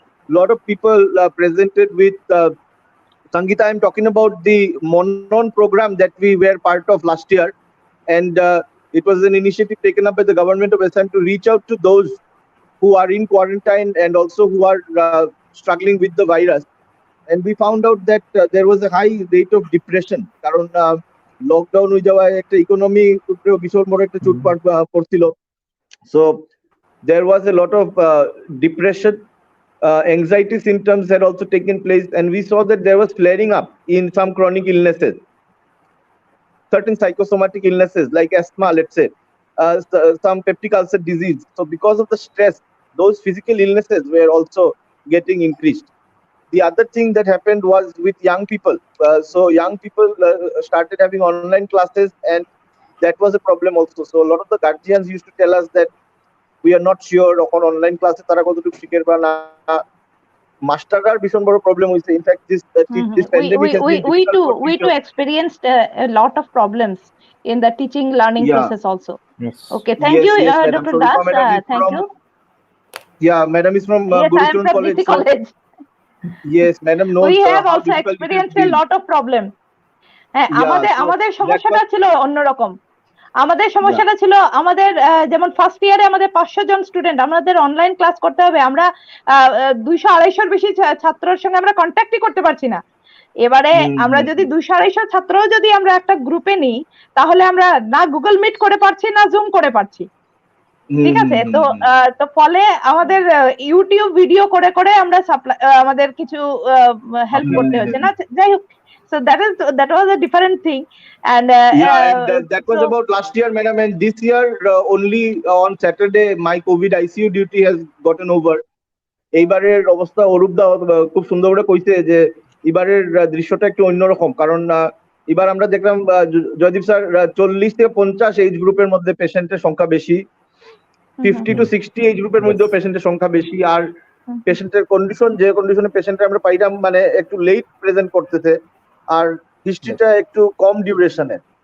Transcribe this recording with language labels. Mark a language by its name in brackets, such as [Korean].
[English] A lot of people presented with Sangita. I'm talking about the MONON program that we were part of last year, and it was an initiative taken up by the government of Assam to reach out to those who are in quarantine and also who are struggling with the virus. And we found out that there was a high rate of depression, [Bangla] কারণ lockdown হয়ে যাওয়ায় একটা economy উপরেও ভীষণ বড় একটা চোট পড়ছিল. [English] So there was a lot of depression, anxiety symptoms had also taken place, and we saw that there was flaring up in some chronic illnesses, certain psychosomatic illnesses like asthma, let's say, some peptic ulcer disease. So because of the stress, those physical illnesses were also getting increased. The other thing that happened was with young people. So young people started having online classes, and that was a problem also. So a lot of the guardians used to tell us that we are not sure on online classes [Bangla] tara kototuk শিখের বা না. মাস্টাররার ভীষণ বড় problem হইছে. [English] In fact, this pandemic has been we too experienced a lot of problems in the teaching learning process also. Yes. Okay, thank you, Dr. Das. Thank you. Yeah, madam is from Buristone College. Yes, madam knows. We have also experienced a lot of problems. [Bangla] আমাদের সমস্যাটা ছিল অন্যরকম. আমাদের সমস্যাটা ছিল আমাদের যেমন first ইয়ারে আমাদের 500 জন স্টুডেন্ট, আমাদের অনলাইন ক্লাস করতে হবে, আমরা 200-250 বেশি ছাত্রের সঙ্গে আমরা কন্ট্যাক্টই করতে পারছি না। এবারে আমরা যদি 200-250 ছাত্র যদি আমরা একটা গ্রুপে নিই, তাহলে আমরা না গুগল মিট করে পারছি না জুম করে পারছি, ঠিক আছে? তো ফলে আমাদের ইউটিউব ভিডিও করে করে আমরা আমাদের কিছু হেল্প করতে হচ্ছে না, যাই হোক। [English] So that was a different thing, and that was about last year, madam, and this year only on Saturday my COVID ICU duty has gotten over. [Bangla] এইবারের অবস্থা অরূপদা খুব সুন্দর করে কইছে যে এবারের দৃশ্যটা একটু অন্যরকম, কারণ এবার আমরা দেখলাম জয়দীপ স্যার 40 থেকে 50 এইজ গ্রুপের মধ্যে পেশেন্টের সংখ্যা বেশি, 50 to 60 এইজ গ্রুপের মধ্যেও পেশেন্টের সংখ্যা বেশি, আর পেশেন্টের কন্ডিশন যে কন্ডিশনে পেশেন্টে আমরা পাইলাম মানে একটু লেট প্রেজেন্ট করতেছে, আর হিস্ট্রিটা একটু কম ডিউরেশনের।